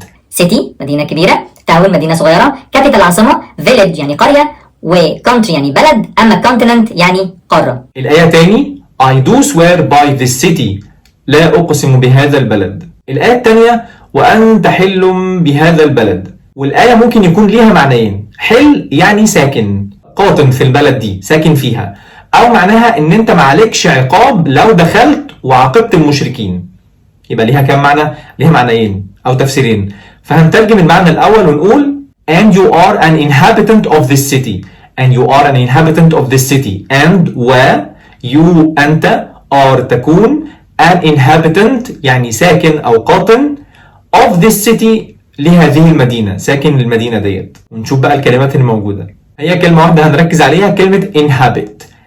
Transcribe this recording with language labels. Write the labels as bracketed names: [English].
[Arabic] سيتي مدينة كبيرة، تاون مدينة صغيرة، كابيتال عاصمة، فيليج يعني قرية، وكونتري يعني بلد، أما كونتيننت يعني قارة. الآية تاني [English] I do swear by this city. [Arabic] لا أقسم بهذا البلد. الآية التانية وأنت حل بهذا البلد. والآية ممكن يكون ليها معنيين. حل يعني ساكن، قاطن في البلد دي، ساكن فيها. أو معناها إن أنت معلكش عقاب لو دخلت وعاقبت المشركين. يبقى ليها كم معنى؟ ليها معنيين أو تفسيرين. فهنترجم المعنى الأول ونقول [English] and you are an inhabitant of this city. and you are an inhabitant of this city. and you [Arabic] أنت are تكون [English] an inhabitant [Arabic] يعني ساكن أو قاطن [English] of this city [Arabic] لهذه المدينة، ساكن للمدينة ديت. ونشوف بقى الكلمات الموجودة. هي كلمة واحدة هنركز عليها، كلمة inhabit.